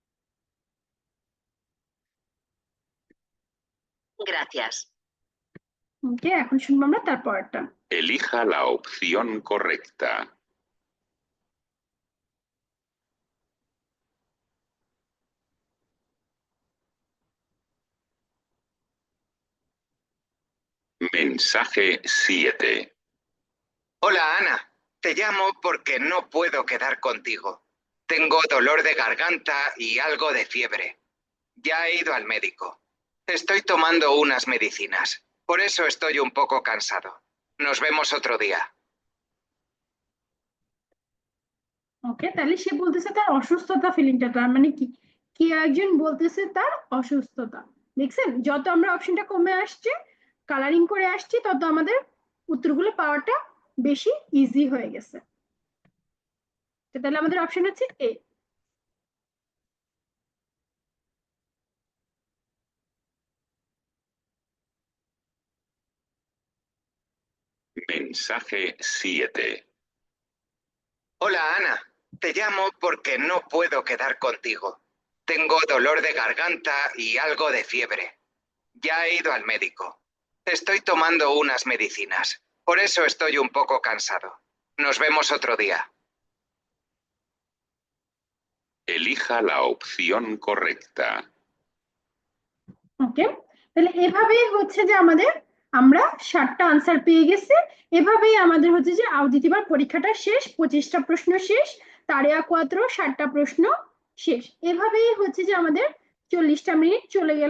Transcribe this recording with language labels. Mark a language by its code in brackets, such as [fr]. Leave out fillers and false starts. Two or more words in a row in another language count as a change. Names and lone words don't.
[es] Gracias. [bn] ওকে, এখন শুনবো আমরা তারপরটা। [es] Elija la opción correcta. Mensaje 7. Hola, Ana. Te llamo porque no puedo quedar contigo. Tengo dolor de garganta y algo de fiebre. Ya he ido al médico. Estoy tomando unas medicinas. Por eso estoy un poco cansado. Nos vemos otro día. [bn] ওকে, তাহলে সে বলতেছে তার অসুস্থতা ফিলিংটা, তার মানে কি কে একজন বলতেছে তার অসুস্থতা। দেখছেন, যত আমরা অপশনটা কমে আসছে, কালারিং করে আসছি, তত আমাদের উত্তরগুলো পাওয়াটা বেশি ইজি হয়ে গেছে। তাহলে আমাদের অপশন হচ্ছে এ। [es] Mensaje 7. Hola, Ana. Te llamo porque no puedo quedar contigo. Tengo dolor de garganta y algo de fiebre. Ya he ido al médico. Estoy tomando unas medicinas. Por eso estoy un poco cansado. Nos vemos otro día. Elija la opción correcta. [bn] ওকে, তাহলে এভাবেই হচ্ছে যে আমাদের আমরা 7টা আনসার পেয়ে গেছি। এভাবেই আমাদের হচ্ছে যে আউদিতিবার পরীক্ষাটা শেষ, 25টা প্রশ্ন শেষ, [es] tarea cuatro [bn] 7টা প্রশ্ন শেষ। এভাবেই হচ্ছে যে আমাদের 40টা মিনিট চলে গেল।